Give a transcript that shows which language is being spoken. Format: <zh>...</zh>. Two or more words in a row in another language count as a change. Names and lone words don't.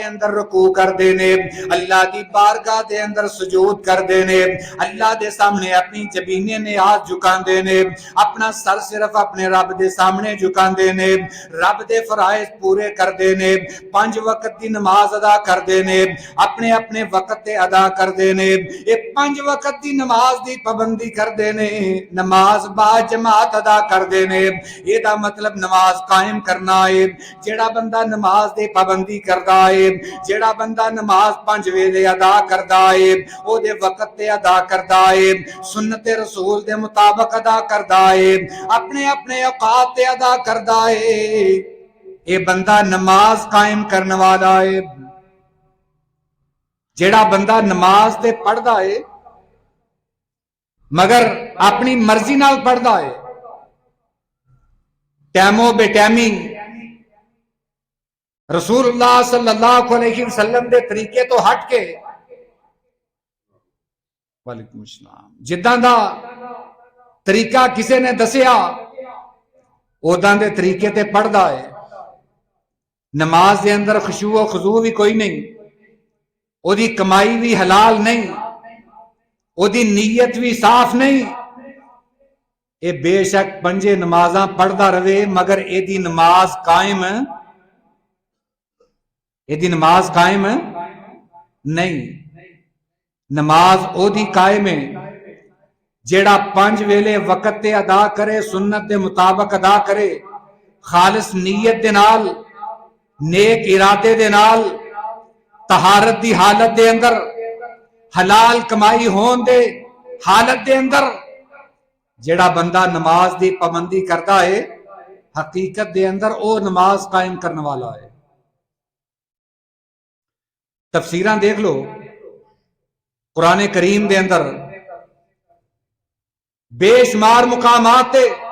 <pa>اندر رکوع کر دے نے، اللہ دی بارگاہ دے اندر سجود کر دے نے، اللہ دے سامنے اپنی جبینے نے ہاتھ جھکان دے نے، اپنا سر صرف اپنے رب دے سامنے جھکان دے نے، رب دے فرائض پورے کر دے نے، 5 وقت دی نماز ادا کر دے نے، اپنے اپنے وقت تے ادا کر دے نے، اے 5 وقت دی نماز دی پابندی کر دے نے، نماز با جماعت ادا کر دے نے، یہ دا مطلب نماز قائم کرنا ہے۔ جڑا بندہ نماز دے پابندی کردا ہے، جڑا بندہ نماز 5 ویلے ادا کردا ہے، او دے وقت تے ادا کردا ہے، سنت رسول دے مطابق ادا کردا ہے، اپنے اپنے اوقات تے ادا کردا ہے، اے بندہ نماز قائم کرنے والا ہے۔ جڑا بندہ نماز تے پڑھدا ہے مگر اپنی مرضی نال پڑھدا ہے، ٹیمو بے ٹیمی رسول اللہ</pa> <ar>صلی اللہ علیہ وسلم</ar> <pa>دے طریقے تو ہٹ کے،</pa> <ar>وعلیکم السلام،</ar> <pa>جداں دا طریقہ کسے نے دسیا اوداں دے طریقے تے پڑھدا ہے، نماز دے اندر خشوع و خضوع بھی کوئی نہیں، او دی کمائی بھی حلال نہیں، او دی نیت بھی صاف نہیں، اے بے شک 5 نمازاں پڑھدا رہے مگر اے دی نماز قائم، اے دی نماز قائم نہیں۔ نماز او دی قائم ہے جیڑا 5 ویلے وقت تے ادا کرے، سنت دے مطابق ادا کرے، خالص نیت دے نال، نیک ارادے دے نال، طہارت دی حالت دے اندر، حلال کمائی ہون دے حالت دے اندر جڑا بندہ نماز دی پابندی کرتا ہے، حقیقت دے اندر او نماز قائم کرنے والا ہے۔ تفسیراں دیکھ لو قرآن کریم دے اندر بے شمار مقامات تے</pa>